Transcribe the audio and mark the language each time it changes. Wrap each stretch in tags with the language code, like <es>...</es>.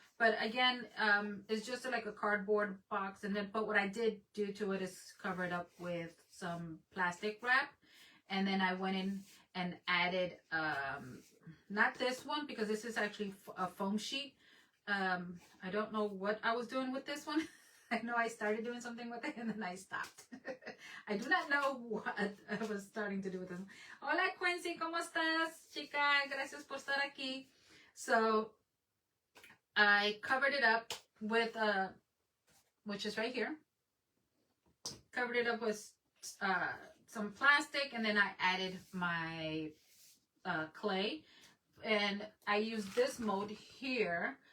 <en>But again, it's just like a cardboard box, and then but what I did do to it is cover it up with some plastic wrap, and then I went in and added not this one because this is actually a foam sheet. I don't know what I was doing with this one. I know I started doing something with it and then I stopped. I do not know what I was starting to do with this.</en> <es>Hola Quincy, ¿cómo estás, chica? Gracias por estar aquí.</es> <en>So I covered it up with which is right here. Covered it up with some plastic, and then I added my clay, and I used this mold here.</en>